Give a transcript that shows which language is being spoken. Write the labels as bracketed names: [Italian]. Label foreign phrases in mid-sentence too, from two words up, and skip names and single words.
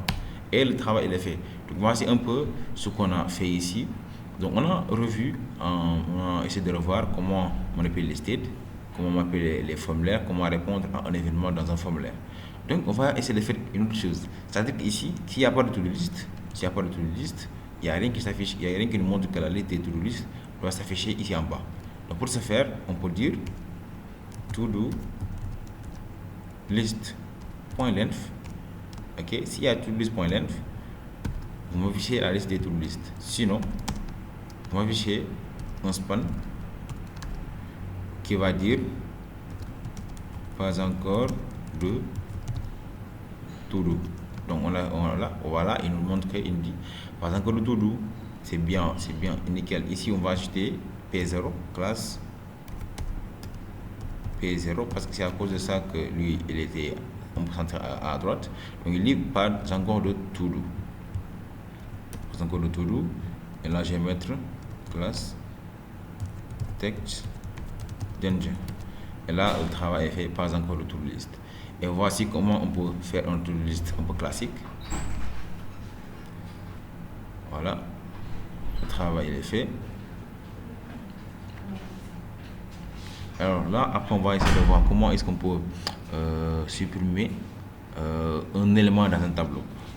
[French] Et le travail il est fait. Donc voici un peu ce qu'on a fait ici. Donc on a revu, on a essayé de revoir comment manipuler les states, comment manipuler les formulaires, comment répondre à un événement dans un formulaire. Donc on va essayer de faire une autre chose. C'est-à-dire qu'ici, s'il n'y a pas de [English] to-do list, [French] il n'y a rien qui s'affiche, il n'y a rien qui nous montre que la liste des [English] to-do list [French] doit s'afficher ici en bas. Donc pour ce faire, on peut dire [English] to-do list.length. [French] Ok, s'il y a [English] to-do list.length, [French] vous m'affichez la liste des [English] to-do list. [French] Sinon, vous m'affichez un span qui va dire pas encore de to-do. Donc voilà, il nous montre qu'il nous dit pas encore de to-do. C'est bien, nickel. Ici, on va ajouter P0 classe P0 parce que c'est à cause de ça que lui, il était concentré à droite. Donc il dit pas encore de to-do. Pas encore de to-do. Et là, je vais mettre classe [English] text danger. [French] Et là, le travail est fait, pas encore de [English] to-do list. [French] Et voici comment on peut faire un [English] to-do list [French] un peu classique. Voilà. Le travail est fait. Alors là, après, on va essayer de voir comment est-ce qu'on peut supprimer un élément dans un tableau.